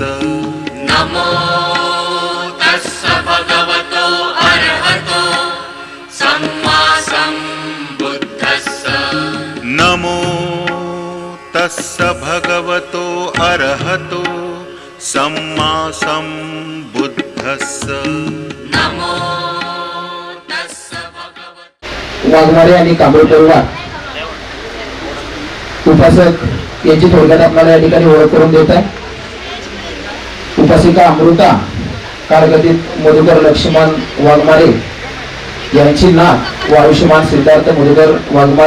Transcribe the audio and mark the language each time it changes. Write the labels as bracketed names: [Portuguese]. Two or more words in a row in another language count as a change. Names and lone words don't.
[Pali] नमो तस्स भगवतो अरहतो सम्मा सम्बुद्धस्स नमो तस्स भगवतो अरहतो सम्मा सम्बुद्धस्स नमो तस्स भगवतो [Marathi] वाघमारे आणि कांबळे परिवार उपासक यांची थोडक्यात आपल्याला या ठिकाणी ओळख करून देत आहे. उपासिका अमृता कारगतीत मधुकर लक्ष्मण वाघमारे यांची नात व आयुष्यमान सिद्धार्थ मधुकर वाघमारे